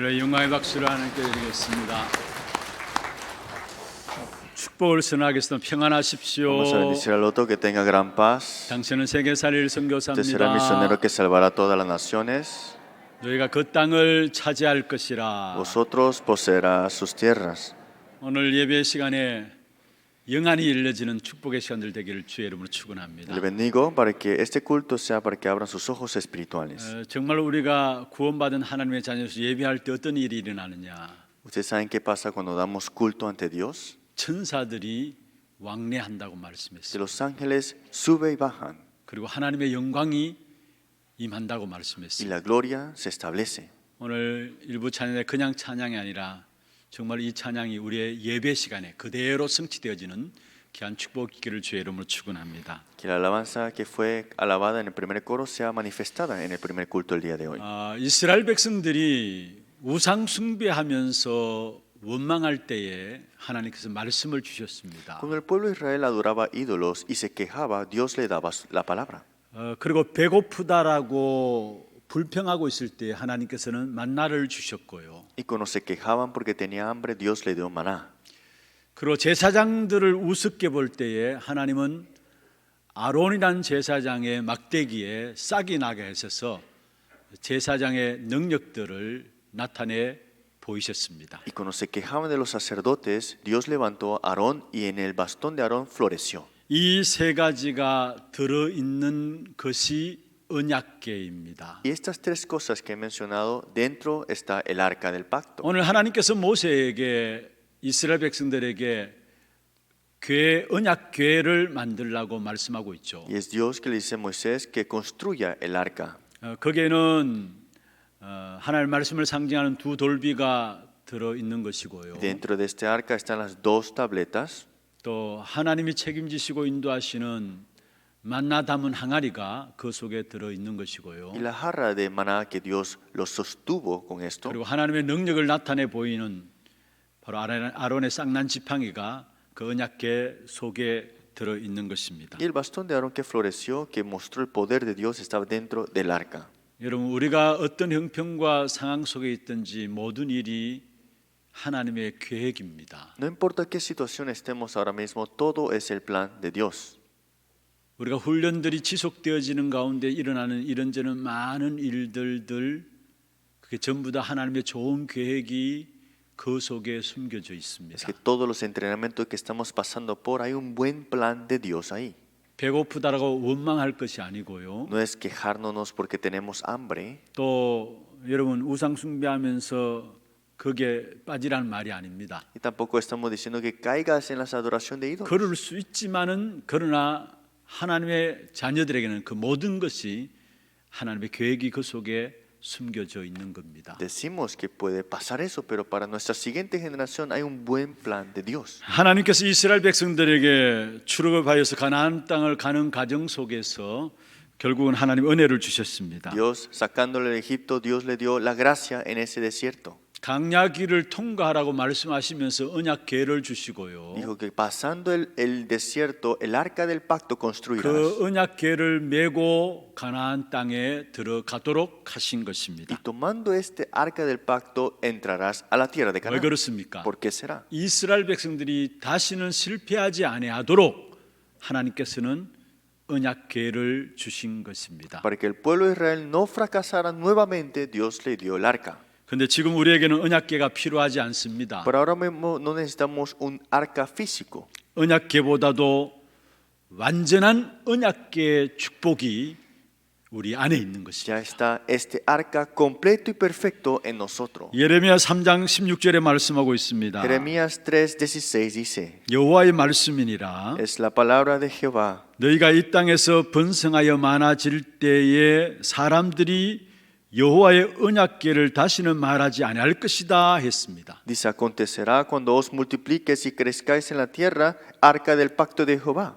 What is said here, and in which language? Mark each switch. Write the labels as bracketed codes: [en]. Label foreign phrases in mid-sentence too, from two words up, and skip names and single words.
[ko] 영광의 박수를 하나님께 드리겠습니다. 축복을 선하겠습니다. 평안하십시오. [es] Vamos a bendecir al otro, que tenga gran paz. [ko] 당신은 세계 살릴 [es] Usted será [ko] 선교사입니다. [es] misionero que salvará a todas las naciones. [ko] 너희가 그 땅을 차지할 것이라. [es] Vosotros poseerás sus tierras. [ko] 오늘 예배 시간에 영안이 열려지는 축복의 시간들 되기를 주의 이름으로 축원합니다. [es] Le bendigo para que este culto sea para que abran sus ojos espirituales. [ko] 정말 우리가 구원받은 하나님의 자녀로서 예배할 때 어떤 일이 일어나느냐? [es] ¿Ustedes saben qué pasa cuando damos culto ante Dios? [ko] 천사들이 왕래한다고 [es] Que [ko] 말씀했어요. [es] los ángeles suben y bajan [ko] 그리고 하나님의 영광이 임한다고 [es] y [ko] 말씀했어요. [es] la gloria se establece. [ko] 오늘 일부 찬양이 그냥 찬양이 아니라 정말 이 찬양이 우리의 예배 시간에 그대로 성취되어지는 귀한 축복 있기를 주의 이름으로 축원합니다. [es] Que la alabanza que fue alabada en el primer coro sea manifestada en el primer culto el día de hoy. [ko] 이스라엘 백성들이 우상 숭배하면서 원망할 때에 하나님께서 말씀을 주셨습니다. [es] Cuando el pueblo de Israel adoraba ídolos y se quejaba, Dios le daba la palabra. [ko] 그리고 배고프다라고 불평하고 있을 때 하나님께서는 만나를 주셨고요. [es] Y cuando se quejaban porque tenía hambre, Dios le dio maná. [ko] 그리고 제사장들을 우습게 볼 때에 하나님은 아론이란 제사장의 막대기에 싹이 나게 하셔서 제사장의 능력들을 나타내 보이셨습니다. [es] Y cuando se quejaban de los sacerdotes, Dios levantó a Aarón y en el bastón de Aarón floreció. [ko] 이 세 가지가 들어 있는 것이 언약궤입니다. [es] Y estas tres cosas que he mencionado, dentro está el arca del pacto. [ko] 오늘 하나님께서 모세에게 이스라엘 백성들에게 언약궤를 만들라고 말씀하고 있죠. [es] Y es Dios que le dice a Moisés que construya el arca. [ko] 거기에는 하나님의 말씀을 상징하는 두 돌비가 들어 있는 것이고요. [es] Dentro de este arca están las dos tabletas. [ko] 또 하나님이 책임지시고 인도하시는 만나 담은 항아리가 그 속에 들어 있는 것이고요. [es] Y la jarra de maná que Dios los sostuvo con esto. [ko] 그리고 하나님의 능력을 나타내 보이는 바로 아론의 쌍난 지팡이가 그 언약궤 속에 들어 있는 것입니다. [es] Y el bastón de Aarón que floreció, que mostró el poder de Dios, estaba dentro del arca. [ko] 여러분, 우리가 어떤 형편과 상황 속에 있든지 모든 일이 하나님의 계획입니다. [es] No importa qué situación estemos ahora mismo, todo es el plan de Dios. [ko] 우리가 훈련들이 지속되어지는 가운데 일어나는 이런저런 많은 일들들 그게 전부 다 하나님의 좋은 계획이 그 속에 숨겨져 있습니다. [es] Es que todos los entrenamientos que estamos pasando por, hay un buen plan de Dios ahí. [ko] 배고프다라고 원망할 것이 아니고요. [es] No es quejárnosnos porque tenemos hambre. [ko] 또 여러분 우상 숭배하면서 거기에 빠지라는 말이 아닙니다. [es] Y tampoco estamos diciendo que caigas en la adoración de ídolos. [ko] 그럴 수 있지만은 그러나 하나님의 자녀들에게는 그 모든 것이 하나님의 계획이 그 속에 숨겨져 있는 겁니다. [es] Decimos que puede pasar eso, pero para nuestra siguiente generación hay un buen plan de Dios. [ko] 하나님께서 이스라엘 백성들에게 출애굽을 하여서 가나안 땅을 가는 과정 속에서 결국은 하나님 은혜를 주셨습니다. [es] Dios, sacándole de Egipto, Dios le dio la gracia en ese desierto. [ko] 강야길을 통과하라고 말씀하시면서 언약궤를 주시고요. [es] Dijo que pasando el desierto, el arca del pacto construirás. [ko] 그 언약궤를 메고 가나안 땅에 들어가도록 하신 것입니다. [es] Y tomando este arca del pacto, entrarás a la tierra de [ko] 왜 [es] Canaán. [ko] 그렇습니까? [es] ¿Por qué será? [ko] 이스라엘 백성들이 다시는 실패하지 아니하도록 하나님께서는 언약궤를 주신 것입니다. [es] Para que el pueblo de Israel no fracasara nuevamente, Dios le dio el arca. [ko] 그런데 지금 우리에게는 언약궤가 필요하지 않습니다. [es] Pero ahora mismo no necesitamos un arca físico. [ko] 언약궤보다도 완전한 언약궤의 축복이 우리 안에 있는 것이죠. [es] Ya está este arca completo y perfecto en nosotros. [ko] 예레미야 3장 16절에 말씀하고 있습니다. [es] Jeremías 3:16 dice, [ko] 여호와의 말씀이니라. [es] es la palabra de Jehová. [ko] 너희가 이 땅에서 번성하여 많아질 때에 사람들이 여호와의 언약궤를 다시는 말하지 아니할 것이다 했습니다. [es] Dice, acontecerá cuando os multipliques y crezcáis en la tierra, arca del pacto de Jehová.